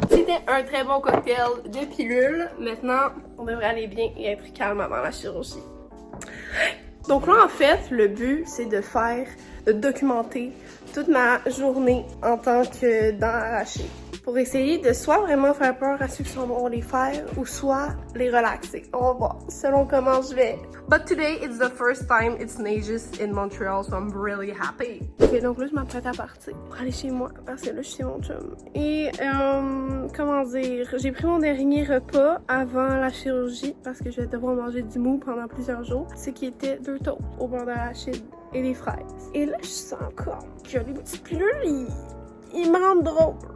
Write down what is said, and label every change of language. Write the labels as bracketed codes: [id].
[fr] C'était un très bon cocktail de pilules. Maintenant, on devrait aller bien et être calme avant la chirurgie. Donc là, en fait, le but, c'est de documenter toute ma journée en tant que dents arrachées. Pour essayer de soit vraiment faire peur à ceux qui vont les faire, ou soit les relaxer. On va voir, selon comment je vais. [en] But today, it's the first time it's Neiges in Montreal, so I'm really happy. [fr] Ok, donc là, je m'apprête à partir pour aller chez moi, parce que là, je suis chez mon chum. Et, comment dire, j'ai pris mon dernier repas avant la chirurgie, parce que je vais devoir manger du mou pendant plusieurs jours, ce qui était 2 toasts au beurre d'arachide et des fraises. Et là, je sens encore que les petites pilules, ils me rendent drôle.